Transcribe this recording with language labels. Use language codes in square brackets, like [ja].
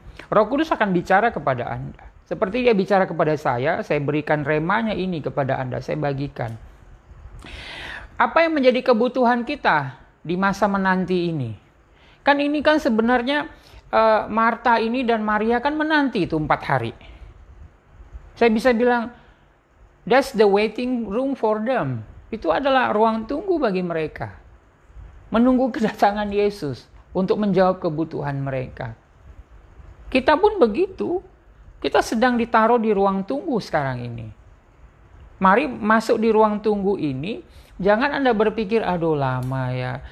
[id] Roh Kudus akan bicara kepada Anda. Seperti dia bicara kepada saya berikan remanya ini kepada Anda, saya bagikan. Apa yang menjadi kebutuhan kita di masa menanti ini? Kan ini kan sebenarnya Marta ini dan Maria kan menanti itu 4 hari. Saya bisa bilang, [en] that's the waiting room for them. [id] Itu adalah ruang tunggu bagi mereka. Menunggu kedatangan Yesus untuk menjawab kebutuhan mereka. Kita pun begitu. Kita sedang ditaruh di ruang tunggu sekarang ini. Mari masuk di ruang tunggu ini. Jangan Anda berpikir, aduh lama ya.